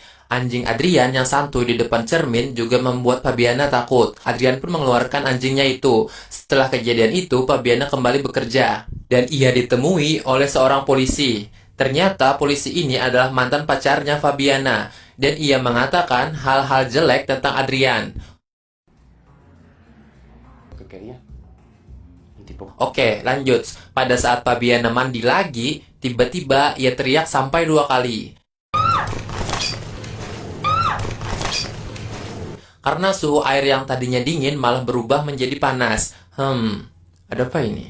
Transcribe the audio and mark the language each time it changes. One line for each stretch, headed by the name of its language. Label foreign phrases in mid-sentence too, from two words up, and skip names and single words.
Indonesian: Anjing Adrian yang santuy di depan cermin juga membuat Fabiana takut. Adrian pun mengeluarkan anjingnya itu. Setelah kejadian itu, Fabiana kembali bekerja. Dan ia ditemui oleh seorang polisi. Ternyata polisi ini adalah mantan pacarnya Fabiana. Dan ia mengatakan hal-hal jelek tentang Adrian.
Spanish: ¿Qué quería? Un tipo.
Indonesian: Oke, lanjut. Pada saat Fabiana mandi lagi, tiba-tiba ia teriak sampai 2 kali. Karena suhu air yang tadinya dingin malah berubah menjadi panas. Ada apa ini?